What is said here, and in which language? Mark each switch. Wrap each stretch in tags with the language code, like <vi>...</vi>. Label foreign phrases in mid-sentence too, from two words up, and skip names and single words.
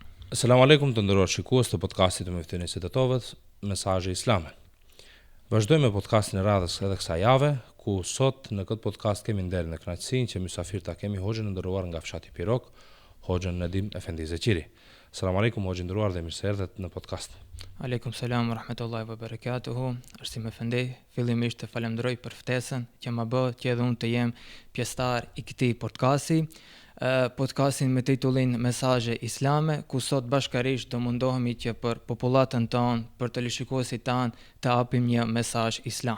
<ar>سلام عليكم</ar> <sq>të nderuar shikues të podcastit të Meftinis së Tetovës, mesazhe islame. Vazhdojmë me podcastin e radhës edhe kësaj jave, ku sot në këtë podcast kemi nderin e kënaqësinë që mysafir ta kemi hoxhën e nderuar nga fshati Pirok, hoxhën Nedim Efendi Zeqiri.</sq> <ar>سلام عليكم</ar> <sq>hoxhë nderuar dhe mirëseardhët në podcast.</sq> <ar>عليكم السلام ورحمة الله وبركاته.</ar> <sq>Arsim Efendi, fillimisht të falenderoj për ftesën që më bë që edhe unë të jem pjesëtar i këtij podcasti. Podcastin me titullin Mesazhe Islame, ku sot bashkërisht do mundohemi që për popullatën tonë, për teleshikuesit tanë, të japim një mesazh islam.</sq>